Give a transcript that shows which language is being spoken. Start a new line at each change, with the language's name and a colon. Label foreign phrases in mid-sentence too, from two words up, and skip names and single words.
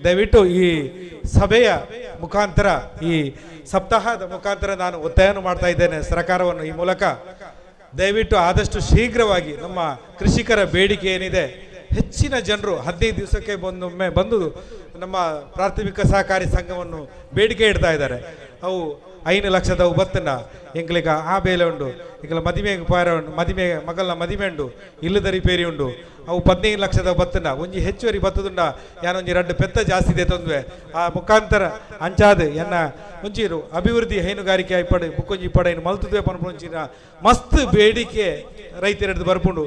Kannada: ದಯವಿಟ್ಟು ಈ ಸಭೆಯ ಮುಖಾಂತರ, ಈ ಸಪ್ತಾಹದ ಮುಖಾಂತರ ನಾನು ಒತ್ತಾಯವನ್ನು ಮಾಡ್ತಾ ಇದ್ದೇನೆ ಸರ್ಕಾರವನ್ನು ಈ ಮೂಲಕ. ದಯವಿಟ್ಟು ಆದಷ್ಟು ಶೀಘ್ರವಾಗಿ ನಮ್ಮ ಕೃಷಿಕರ ಬೇಡಿಕೆ ಏನಿದೆ, ಹೆಚ್ಚಿನ ಜನರು 15 ದಿವಸಕ್ಕೆ ಬಂದೊಮ್ಮೆ ಬಂದು ನಮ್ಮ ಪ್ರಾಥಮಿಕ ಸಹಕಾರಿ ಸಂಘವನ್ನು ಬೇಡಿಕೆ ಇಡ್ತಾ ಇದ್ದಾರೆ.
Tulu: ಅವು 5 ಲಕ್ಷದ ಬತ್ತನ್ನ ಎಂಕ್ಲಿಗ ಆ ಬೇಲೆ ಉಂಡು, ಇಂಕಲ ಮದಿಮೆ ಪಾರ ಉಂಡು, ಮದಿಮೆ ಮಗಲ್ನ ಮದಿಮೆ ಉಂಡು, ಇಲ್ಲದ ರಿಪೇರಿ ಉಂಡು. ಅವು 15 ಲಕ್ಷದ ಬತ್ತನ್ನ ಒಂಜಿ ಹೆಚ್ಚುವರಿ ಬತ್ತದುಂಡ ಯಾನೊಂಜಿ 2 ಪೆತ್ತ ಜಾಸ್ತಿ ಇದೆ ತೊಂದ್ರೆ ಆ ಮುಖಾಂತರ ಅಂಚಾದ ಎನ್ನ ಒಂಚೂರು ಅಭಿವೃದ್ಧಿ ಹೈನುಗಾರಿಕೆ ಐಪಡು ಬುಕ್ಕೊಂಜಿ ಇಪ್ಪಡ ಇನ್ನು ಮಲ್ತುದ್ವೆ ಪನ್ಪುಂಚಿನ ಮಸ್ತ್ ಬೇಡಿಕೆ ರೈತರದ್ದು ಬರ್ಪುಂಡು.